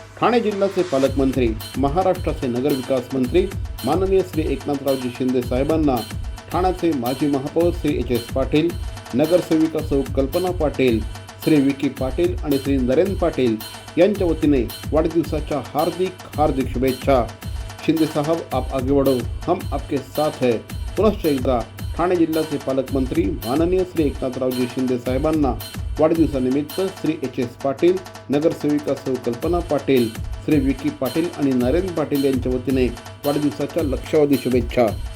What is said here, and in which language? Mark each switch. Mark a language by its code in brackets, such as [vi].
[mr] ठाणे जिल्ह्याचे पालकमंत्री, महाराष्ट्राचे नगरविकास मंत्री माननीय श्री एकनाथरावजी शिंदे साहेबांना ठाण्याचे माजी महापौर श्री HS पाटील, नगरसेविका सौ कल्पना पाटील, श्री विकी पाटील आणि श्री नरेंद्र पाटील यांच्या वतीने वाढदिवसाच्या हार्दिक शुभेच्छा. [hi] शिंदे साहब आप आगे बढ़ो, हम आपके साथ है. [mr] पुनश्च एकदा ठाणे जिल्ह्याचे पालकमंत्री माननीय श्री एकनाथरावजी शिंदे साहेबांना वाढदिवसानिमित्त श्री HS पाटील, नगरसेविका सौ कल्पना पाटील, श्री विकी पाटील आणि नरेंद्र पाटील यांच्या वतीने वाढदिवसाच्या लक्षावधी शुभेच्छा.